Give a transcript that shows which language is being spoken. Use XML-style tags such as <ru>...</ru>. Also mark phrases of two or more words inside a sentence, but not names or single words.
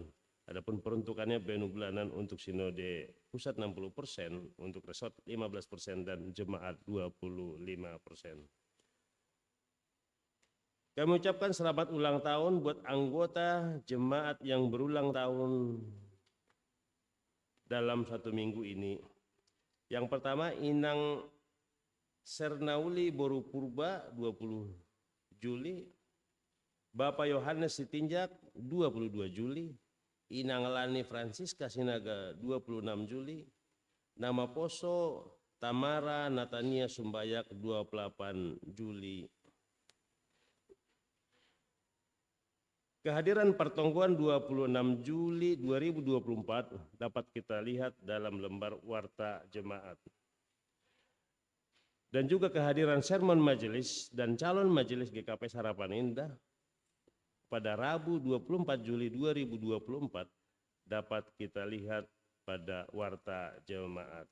<id>Adapun peruntukannya benu bulanan untuk sinode pusat 60%, untuk resort 15% dan jemaat 25%. Kami ucapkan selamat ulang tahun buat anggota jemaat yang berulang tahun dalam 1 minggu ini. Yang pertama, Inang Sernauli Boru Purba 20 Juli, Bapak Yohanes Sitinjak 22 Juli, Inang Lani Francisca Sinaga 26 Juli, Nama Poso Tamara Natania Sumbayak 28 Juli. Kehadiran pertongguan 26 Juli 2024 dapat kita lihat dalam lembar warta jemaat. Dan juga kehadiran sermon majelis dan calon majelis GKP Harapan Indah pada Rabu 24 Juli 2024 dapat kita lihat pada warta jemaat.</id>